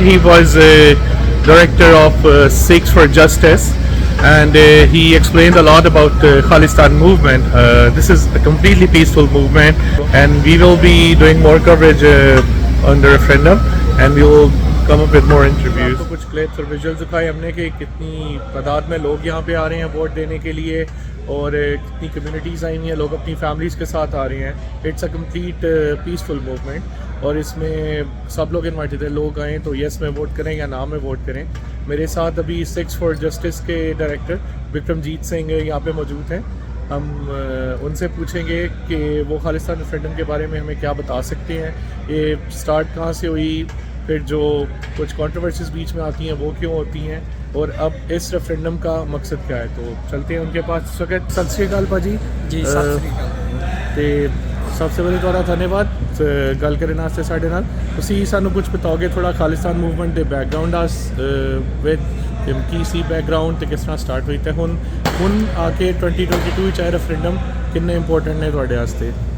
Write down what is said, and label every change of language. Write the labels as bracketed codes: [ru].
[en] He was director of Sikhs for Justice, and he explained a lot about the Khalistan movement. This is a completely peaceful movement, and we will be doing more coverage on the referendum, and we will come up with more interviews. [hi] कुछ clips और visuals दिखाए हमने कि कितनी तादाद में लोग यहाँ पे आ रहे हैं वोट देने के लिए, और कितनी कम्युनिटीज़ आई हुई हैं, लोग अपनी फैमिलीज़ के साथ आ रहे हैं. [en] it's a complete peaceful movement, [hi] और इसमें सब लोग इन्वाइटेड है. लोग आएँ तो येस में वोट करें या ना में वोट करें. मेरे साथ अभी सिक्स फॉर जस्टिस के डायरेक्टर विक्रमजीत सिंह यहाँ पे मौजूद हैं. हम उनसे पूछेंगे कि वो खालिस्तान रेफरेंडम के बारे में हमें क्या बता सकते हैं, ये स्टार्ट कहाँ से हुई, फिर जो कुछ कंट्रोवर्सीज बीच में आती हैं वो क्यों होती हैं, और अब इस रेफरेंडम का मकसद क्या है. तो चलते हैं उनके पास. इस वक्त सत श्री अकाल भाजी. जी सत श्री अकाल. [pa] ਤੇ ਸਭ ਤੋਂ ਪਹਿਲੇ ਤੁਹਾਡਾ ਧੰਨਵਾਦ ਗੱਲ ਕਰਨ ਵਾਸਤੇ ਸਾਡੇ ਨਾਲ. ਤੁਸੀਂ ਸਾਨੂੰ ਕੁਝ ਬਤਾਓਗੇ ਥੋੜਾ ਖਾਲਿਸਤਾਨ ਮੂਵਮੈਂਟ ਦੇ background with Ki ਸੀ background ਤੇ ਕਿਸ ਤਰ੍ਹਾਂ ਸਟਾਰਟ ਹੋਈ, ਤੇ ਹੁਣ ਆ ਕੇ 2022 ਵਿੱਚ ਇਹ ਰੈਫਰੈਂਡਮ ਕਿੰਨੇ ਇੰਪੋਰਟੈਂਟ ਨੇ ਤੁਹਾਡੇ ਵਾਸਤੇ?